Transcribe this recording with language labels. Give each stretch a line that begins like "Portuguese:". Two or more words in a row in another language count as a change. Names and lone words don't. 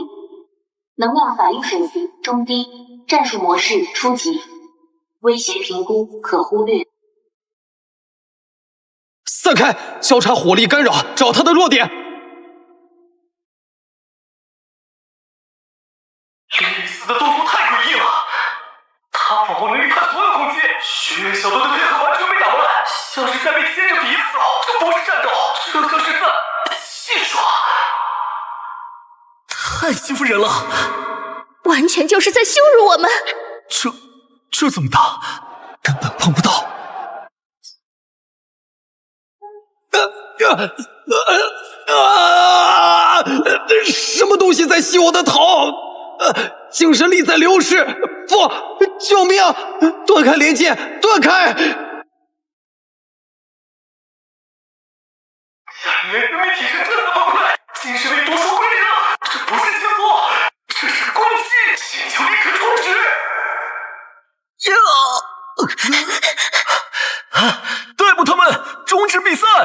Chinese: 能量反應水平中低，戰術模式初級，威脅評估可忽略。散開，交叉火力干擾，找他的弱點。莉莉絲的動作太詭異了，他仿佛能預判所有攻擊，學院小隊的配合完全被打亂，像是在被牽着鼻子走，這不是戰鬥，這就是在戲耍。太欺負人了，完全就是在羞辱我們。這怎麼打？根本碰不到。什麼東西在吸我的頭？精神力在流失！不，救命！斷開連接，斷開！人民體質真的崩潰，精神力讀書歸零了。這不是切磋，這是攻擊！請求立刻終止！逮捕他們，終止比賽！